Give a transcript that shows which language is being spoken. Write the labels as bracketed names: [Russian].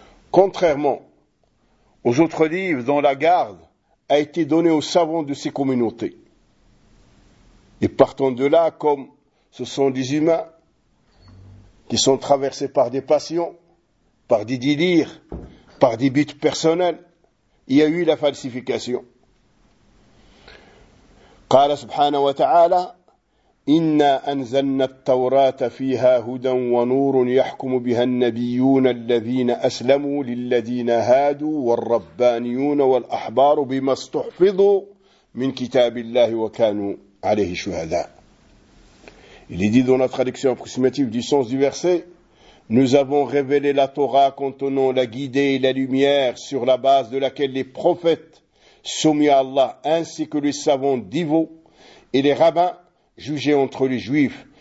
[French] Contrairement aux autres livres dont la garde a été donnée aux savants de ces communautés. Et partant de là, comme ce sont des humains qui sont traversés par des passions, par des délires, par des buts personnels, il y a eu la falsification. [Arabic] Qala subhanahu wa ta'ala, إِنَّا أَنْزَلْنَا التَّوْرَاةَ فِيهَا هُدًى وَنُورٌ يَحْكُمُ بِهَا النَّبِيُّونَ الَّذِينَ أَسْلَمُوا لِلَّذِينَ هَادُوا وَالرَّبَّانِيُّونَ وَالْأَحْبَارُ بِمَا اسْتُحْفِظُوا مِنْ كِتَابِ اللَّهِ وَكَانُوا عَلَيْهِ شُهَدَاءَ. [French] Il est dit dans la traduction approximative du sens du verset, nous avons révélé la Torah contenant la guidée et la lumière sur la base de laquelle les prophètes soumis à Allah ainsi que les savants divots et les rabbins jugés entre les juifs